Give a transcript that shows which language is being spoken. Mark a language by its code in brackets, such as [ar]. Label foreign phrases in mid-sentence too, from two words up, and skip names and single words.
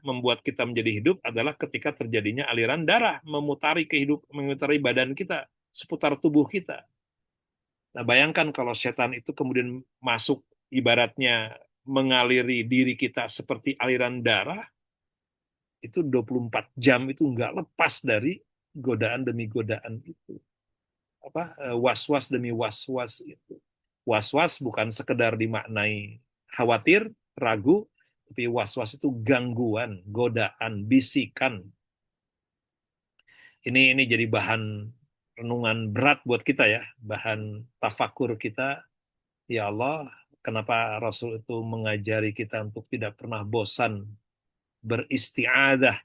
[id] Membuat kita menjadi hidup adalah ketika terjadinya aliran darah memutari badan kita, seputar tubuh kita. Nah, bayangkan kalau setan itu kemudian masuk, ibaratnya mengaliri diri kita seperti aliran darah, itu 24 jam itu nggak lepas dari godaan demi godaan itu. Was-was demi was-was itu. Was-was bukan sekedar dimaknai khawatir, ragu, tapi was-was itu gangguan, godaan, bisikan. Ini jadi bahan renungan berat buat kita ya, bahan tafakur kita. [ar] Ya Allah, [id] kenapa Rasul itu mengajari kita untuk tidak pernah bosan beristiadah.